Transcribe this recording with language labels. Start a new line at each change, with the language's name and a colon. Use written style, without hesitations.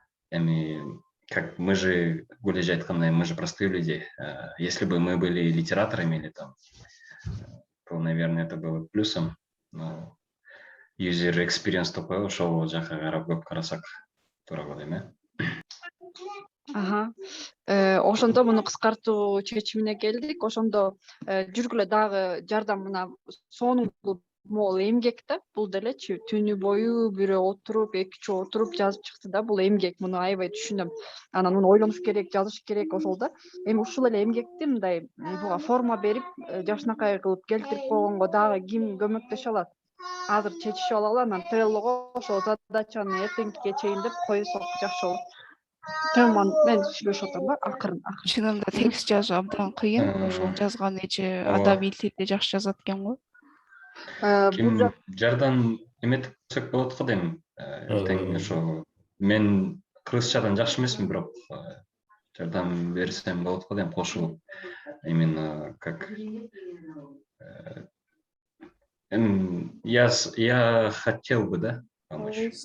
Russian: Эми как мы же, Гулежа айткандай, мы же простые люди. Если бы мы были литераторами или там, то, наверное, это было плюсом.
Kyrgyz: Но user experience такой ошол жака карап көп карасак туура болот эми. Ошондо муну кыскартуу чечимине келдик. Ошондо жүргүлө дагы жардам мына сонун могул эмгек да. Бул делечи түнү бою бирөө отуруп, эки үчөө отуруп жазып чыкты да. Бул эмгек, муну аябай түшүнөм. Анан муну ойлонуш керек, жазыш керек ошол да. Эми ушул эле эмгекти мындай буга форма берип, жакшынакай кылып келтирип койгонго дагы ким көмөктөшө алат? Азыр чечишип алалы, анан Trello'го ошол задачаны эртеңкиге чейин деп койсок жакшы болот. Мен сүйлөшүп атам да, акырын. Чынында текст жазуу абдан кыйын. Ошол жазган эже адабий тилде жакшы жазат экен го. Ким жардам эметип көрсөк болот го дейм. Эртең ошо мен кыргызчадан жакшы эмесмин, бирок жардам берсем болот го дейм, кошулуп.
Russian: Именно как я хотел бы, да, помочь.